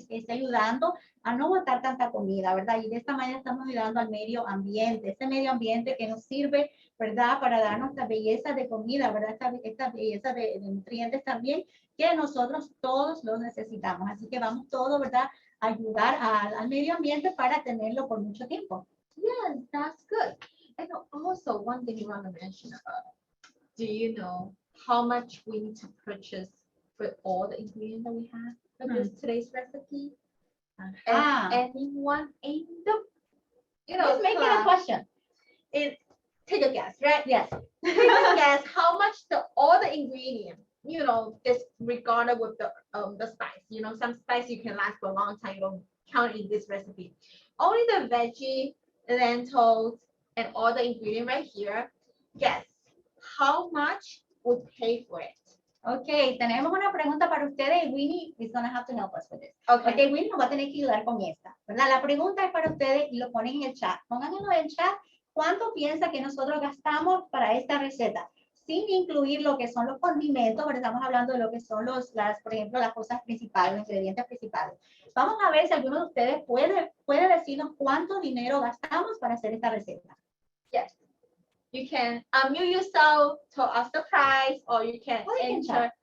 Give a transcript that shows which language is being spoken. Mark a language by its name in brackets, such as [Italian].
[Spanish] Ayudando a no botar tanta comida, ¿verdad? Y de esta manera estamos ayudando al medio ambiente, este medio ambiente que nos sirve, ¿verdad? Para darnos esta belleza de comida, ¿verdad? Esta belleza de nutrientes también que nosotros todos los necesitamos. Así que vamos todos, ¿verdad? A ayudar al medio ambiente para tenerlo por mucho tiempo. [English] Yes, that's good. And also one thing you want to mention about, do you know how much we need to purchase for all the ingredients that we have for this today's recipe? And anyone in the, Let's make it a question. Take a guess, right? Yes. Take a guess how much all the ingredients, disregarded with the spice. Some spice you can last for a long time. You don't count in this recipe. Only the veggie, lentils, and all the ingredient right here. Guess how much would pay for it? [Spanish] Ok, tenemos una pregunta para ustedes y [English] Winnie is going to have to help us with this. Okay. [Spanish] Ok, Winnie nos va a tener que ayudar con esta, ¿verdad? La pregunta es para ustedes y lo ponen en el chat. Pónganlo en el chat. ¿Cuánto piensa que nosotros gastamos para esta receta? Sin incluir lo que son los condimentos, pero estamos hablando de lo que son por ejemplo, las cosas principales, los ingredientes principales. Vamos a ver si alguno de ustedes puede decirnos cuánto dinero gastamos para hacer esta receta. [English] Yes. You can unmute yourself to us the price, or you can enter.